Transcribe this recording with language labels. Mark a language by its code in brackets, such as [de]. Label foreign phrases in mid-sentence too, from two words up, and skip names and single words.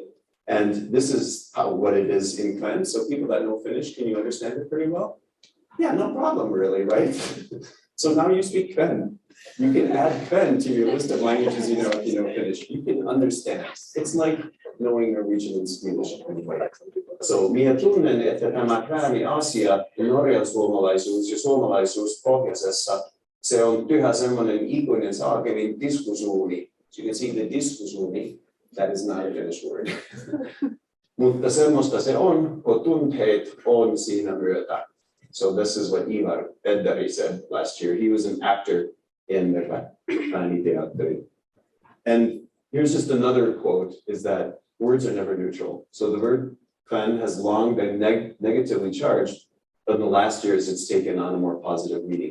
[en] And this is what it is in Kven. So people that know Finnish, can you understand it pretty well? Yeah, no problem really, right? So now you speak Kven. You can add Kven to your list of languages you know if you know Finnish. You can understand. It's like knowing Norwegian and Swedish anyway. [fkv] So minä tunnen, että tämä krääni-asia, norjansuomalaisuus ja suomalaisuus pohjoisessa, se on yhä semmoinen ikuinen saakelin diskusuuni. So you can see the diskusuuni, that is not a Finnish word. Mutta semmoista se on, kun tunteet on siinä myötä. [en] So this is what Ivar Eddari said last year. He was an actor in the Kveni teatteri. And here's just another quote, is that words are never neutral. So the word Kven has long been negatively charged, but in the last years it's taken on a more positive meaning.